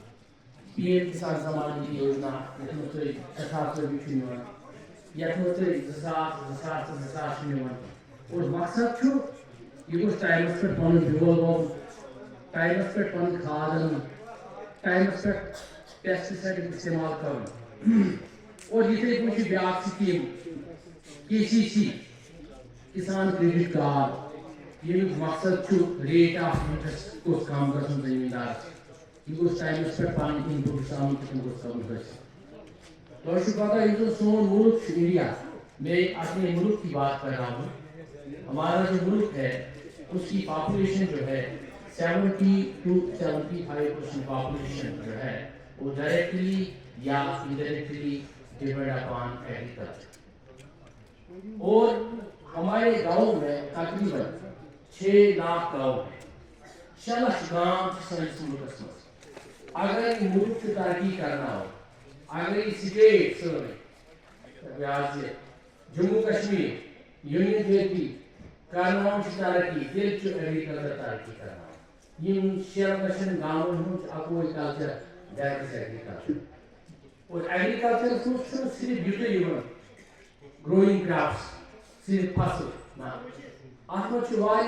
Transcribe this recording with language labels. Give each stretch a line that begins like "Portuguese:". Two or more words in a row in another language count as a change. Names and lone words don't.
Kashmiri: سمان نِدھی یوجنا یتھ مز تُہۍ 6,000 رۄپیہِ چھُ مِلان یتھ مز تُہۍ 2,000 چھُ مِلان اور مقصد چھُ یہِ گوٚژھ ٹایمس پٮ۪ٹھ پنُن بیول ووُن ٹایمس پٮ۪ٹھ پنُن کھاد اَنُن ٹایمس پٮ۪ٹھ پیسٹِسایڈ استعمال کرُن اور یِتھَے پٲٹھۍ چھِ بیٛاکھ سکیٖم KCC کسان کریڈٹ کارڈ ییٚمیُک مقصد چھُ
English: rate of interest
Kashmiri: گوٚژھ کم گژھُن زمیٖندارس یہ گوٚژھ ٹایمس پٮ۪ٹھ پنٕنۍ اِنپُٹٕس اَنُن تہٕ تِم گوٚژھ کم گٔژھِتھ تۄہہِ چھُو پتہ یُس زن سون ملک چھُ انڈیا
Urdu: میں اپنے ملک کی بات کر رہا ہوں ہمارا جو ملک ہے اس کی پاپولیشن جو ہے 70 to 75% پاپولیشن جو ہے وہ ڈائریکٹلی یا انڈائریکٹلی ڈیپینڈ
Kashmiri: اپان ایگریکلچر
Urdu: اور ہمارے گاؤں میں تقریباً 6 لاکھ گاؤں ہیں
Kashmiri: 6 لاکھ گام سٲنِس ملکس مز
Urdu: اگر یہ ملک ترقی کرنا ہو اگر یہ سٹیٹ سٲنۍ
Kashmiri: جموں کشمیر
English: Union Territory
Kashmiri: کرناوُن چھُ ترقی تیٚلہِ چھُ ایگریکلچر ترقی کرناوُن یِم 6 لچھن گامن ہُنٛد اکوے کلچر
English: that is agriculture
Kashmiri: اور ایگریکلچرس منٛز چھُنہٕ صرف یُتُے یِوان
English: growing crops
Kashmiri: صرف فصل نہ اتھ منٛز چھُ